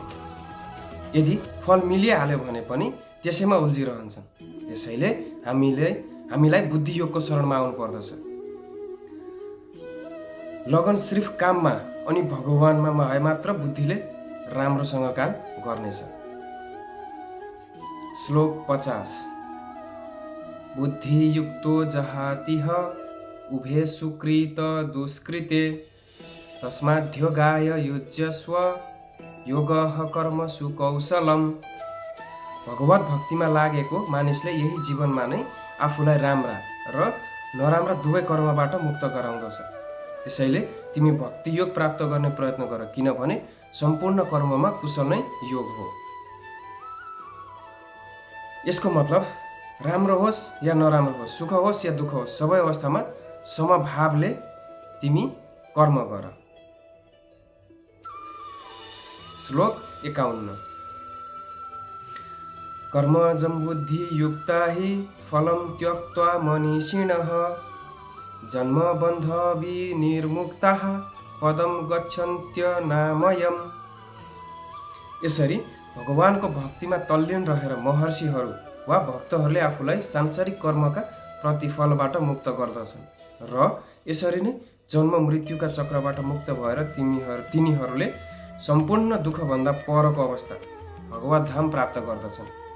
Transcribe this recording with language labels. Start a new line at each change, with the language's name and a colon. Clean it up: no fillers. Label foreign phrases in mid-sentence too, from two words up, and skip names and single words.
Nepali: यदि फल मिलिहाल्यो भने पनि त्यसैमा उल्झिरहन्छन्। त्यसैले हामीलाई बुद्धियोगको शरणमा आउनु पर्दछ। लगन सिर्फ काममा अनि भगवानमा भए मात्र बुद्धिले राम्रोसँग काम गर्नेछ। श्लोक 50।
Sanskrit: बुद्धियुक्तो जहातिह उभे सुकृत दुष्कृते तस्माद्योगाय युज्यस्व योगः कर्मसु कौशलम्।
Nepali: भगवत भक्तिमा लागेको मानिसले यही जीवनमा नै आफूलाई राम्रा र नराम्रा दुवै कर्मबाट मुक्त गराउँदछ। त्यसैले तिमी भक्ति योग प्राप्त गर्ने प्रयत्न गर, किनभने सम्पूर्ण कर्ममा कुशल नै योग हो। यसको मतलब राम्रो होस् या नराम्रो होस्, सुख होस् या दुःख होस्, सबै अवस्थामा समभावले तिमी कर्म गर। श्लोक 51।
Sanskrit: कर्मजं बुद्धियुक्ता हि फलं त्यक्त्वा मनीषिणः जन्मबन्ध विनिर्मुक्ताः पदम गच्छन्त्यनामयम्।
Nepali: यसरी भगवानको भक्तिमा तल्लीन रहेर महर्षिहरू वा भक्तहरूले आफूलाई सांसारिक कर्मका प्रतिफलबाट मुक्त गर्दछन् र यसरी नै जन्म मृत्युका चक्रबाट मुक्त भएर तिनीहरूले सम्पूर्ण दुःखभन्दा परको अवस्था भगवत धाम प्राप्त गर्दछन्।